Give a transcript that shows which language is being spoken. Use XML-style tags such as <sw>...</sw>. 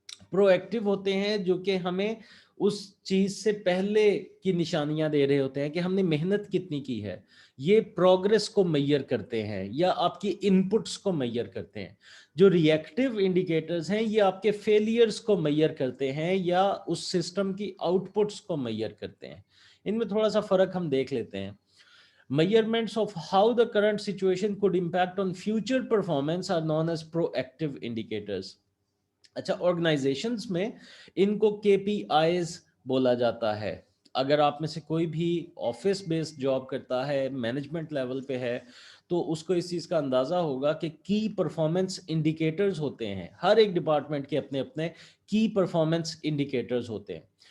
<hi>Proactive होते हैं जो कि हमें उस चीज से पहले की निशानियां दे रहे होते हैं कि हमने मेहनत कितनी की है। ये प्रोग्रेस को मेजर करते हैं या आपकी इनपुट्स को मेजर करते हैं। जो रिएक्टिव इंडिकेटर्स हैं ये आपके फेलियर्स को मेजर करते हैं या उस सिस्टम की आउटपुट्स को मेजर करते हैं। इनमें थोड़ा सा फर्क हम देख लेते हैं।</hi> <en>Measurements of how the current situation could impact on future performance are known as proactive indicators.</en> <hi>अच्छा, ऑर्गेनाइजेशंस में इनको KPIs बोला जाता है। अगर आप में से कोई भी ऑफिस बेस्ड जॉब करता है, मैनेजमेंट लेवल पे है, तो उसको इस चीज़ का अंदाज़ा होगा कि की परफॉर्मेंस इंडिकेटर्स होते हैं। हर एक डिपार्टमेंट के अपने अपने की परफॉर्मेंस इंडिकेटर्स होते हैं।</hi>